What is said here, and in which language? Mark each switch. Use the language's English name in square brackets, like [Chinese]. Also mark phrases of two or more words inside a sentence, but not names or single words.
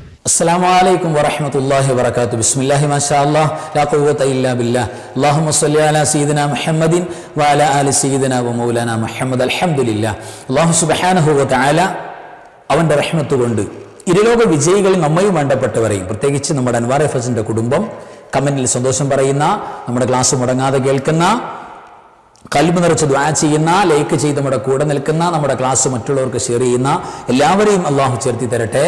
[Arabic] السلام عليكم ورحمة الله وبركاته. بسم الله ما شاء الله لا قوة إلا بالله. اللهم صل على سيدنا محمد وعلى آل سيدنا ومولانا محمد. الحمد لله. الله سبحانه وتعالى [Malayalam] അവന്റെ റഹ്മത്ത് കൊണ്ട് ഇരുലോക വിജയികൾ നമ്മയും വേണ്ടപ്പെട്ടവരെയും പ്രത്യേകിച്ച് നമ്മുടെ അൻവാർ എഫ്എസിന്റെ കുടുംബം കമന്റിൽ സന്തോഷം പറയുന്ന, നമ്മുടെ ക്ലാസ് മുടങ്ങാതെ കേൾക്കുന്ന, കൽബ് നിറച്ച് ദുആ ചെയ്യുന്ന, ലൈക്ക് ചെയ്ത് നമ്മുടെ കൂടെ നിൽക്കുന്ന, നമ്മുടെ ക്ലാസ് മറ്റുള്ളവർക്ക് ഷെയർ ചെയ്യുന്ന എല്ലാവരെയും അള്ളാഹു ചേർത്തി തരട്ടെ.